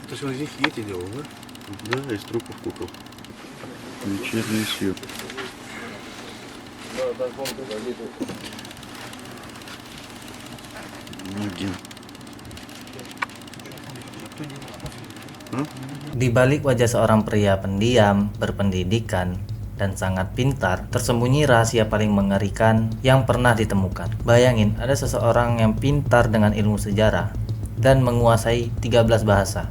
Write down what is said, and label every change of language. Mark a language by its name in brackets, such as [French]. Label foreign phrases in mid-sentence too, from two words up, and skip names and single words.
[Russian] Это что здесь эти делал, да? Да, из трупов кукол. Вечерний свет. Ноги. [Indonesian] Di balik wajah seorang pria pendiam, berpendidikan, dan sangat pintar, tersembunyi rahasia paling mengerikan yang pernah ditemukan. Bayangin, ada seseorang yang pintar dengan ilmu sejarah dan menguasai 13 bahasa.